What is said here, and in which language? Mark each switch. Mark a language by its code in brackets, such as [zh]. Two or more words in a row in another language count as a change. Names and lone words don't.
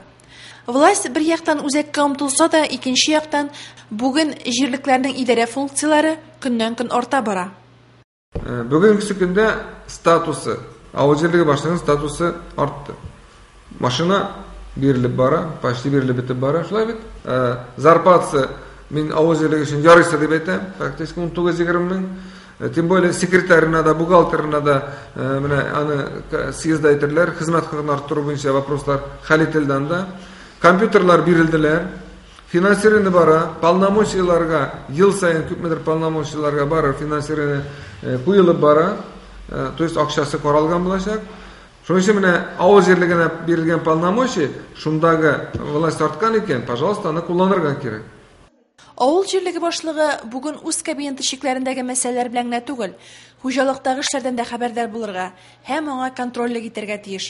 [tt] Власть бер яктан үзәккә омтылса да, икенче яктан бүген җирлекләрнең идарә функцияләре көннән-көн арта бара. Бүгенге көндә статусы, авыл җирлеге башлыгының статусы артты. Машина бирелеп бара, почти бирелеп бетеп бара, шулай бит. Зарплатасы мин авыл җирлеге өчен ярыйсы дип әйтәм, практически 19-20 мең. [ru] Тем более [tt] секретарына да, бухгалтерына да менә аны съезда әйтерләр, хезмәт хакын арттыру буенча вопрослар хәл ителгән да. Компьютерлар бирелделәр, финансирование бара, полномочияларга ел сайын күпмедер полномочияларга бара, финансирование куелып бара, [ru] то есть [tt] акчасы каралган булачак. Шуның өчен менә авыл җирлегенә бирелгән полномочия, шундагы власть арткан икән, пожалуйста, аны кулланырга кирәк. Авыл җирлеге башлыгы бүген үз кабинеты чикләрендәге мәсьәләләр белән генә түгел, хуҗалыктагы эшләрдән дә хәбәрдар булырга һәм аңа контрольлек итәргә тиеш.